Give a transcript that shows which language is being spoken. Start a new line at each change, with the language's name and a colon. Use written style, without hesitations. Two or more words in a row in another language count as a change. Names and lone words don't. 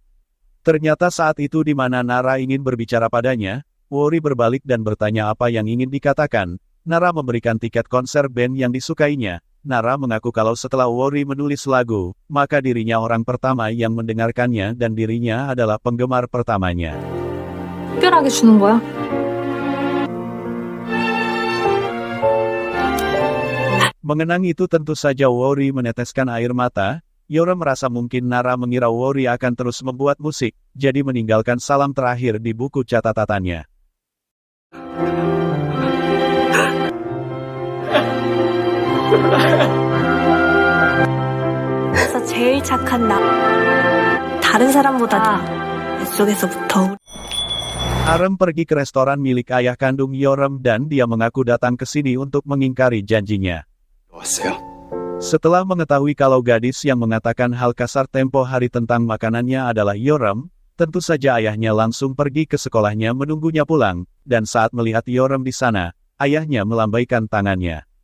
Indonesian: Ternyata saat itu di mana Nara ingin berbicara padanya, Wori berbalik dan bertanya apa yang ingin dikatakan. Nara memberikan tiket konser band yang disukainya. Nara mengaku kalau setelah Wori menulis lagu, maka dirinya orang pertama yang mendengarkannya dan dirinya adalah penggemar pertamanya.
Korean: 특별하게 주는 거야?
Indonesian: Mengenang itu tentu saja Wori meneteskan air mata. Yoram merasa mungkin Nara mengira Wori akan terus membuat musik, jadi meninggalkan salam terakhir di buku catatannya.
Korean: 그래서 제일 착한 나. 다른 사람보다 뱃속에서부터.
Indonesian: Arem pergi ke restoran milik ayah kandung Yoram dan dia mengaku datang ke sini untuk mengingkari janjinya.
Korean: 왔어요.
Indonesian: Setelah mengetahui kalau gadis yang mengatakan hal kasar tempo hari tentang makanannya adalah Yoram, tentu saja ayahnya langsung pergi ke sekolahnya menunggunya pulang, dan saat melihat Yoram di sana, ayahnya melambaikan tangannya.